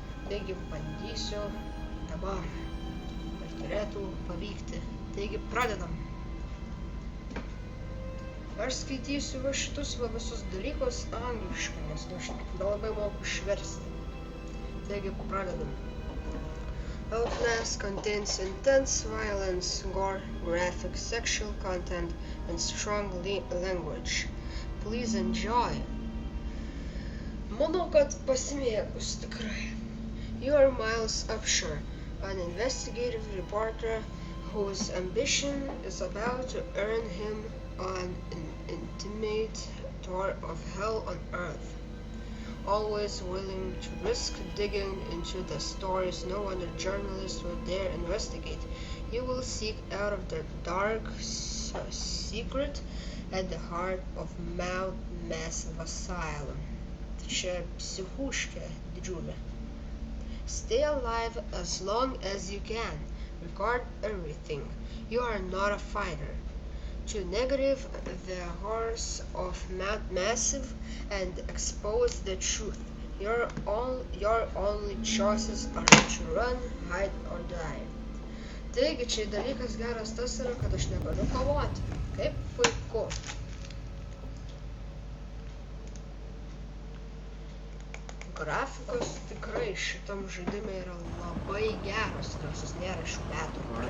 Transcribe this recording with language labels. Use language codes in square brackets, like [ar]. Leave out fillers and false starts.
[lt] Taigi, bandysiu dabar. Ir turėtų pavykti. Taigi, pradedam. Aš skaitysiu va šitus visus dalykus angliškai, nes aš nelabai moku išversti. Taigi, pradedam. [en] Outlast contains intense violence, gore, graphic sexual content, and strong language. Please enjoy. [lt] Manau, kad pasimėgus tikrai. [en] You are Miles Upshur, an investigative reporter whose ambition is about to earn him an intimate tour of hell on earth. Always willing to risk digging into the stories no other journalist would dare investigate, you will seek out of the dark secret at the heart of Mount Massive Asylum. [lt] Čia psichuškė didžiulė. [en] Stay alive as long as you can. Record everything. You are not a fighter. To negative the horrors of Mount Massive and expose the truth. Your only choices are to run, hide or die. [lt] Taigi, čia dalykas geras tas yra, kad aš negaliu kovoti. Kaip puiku. Grafikos tikrai šitam žaidime yra labai geras, nors jis nėra šių metų.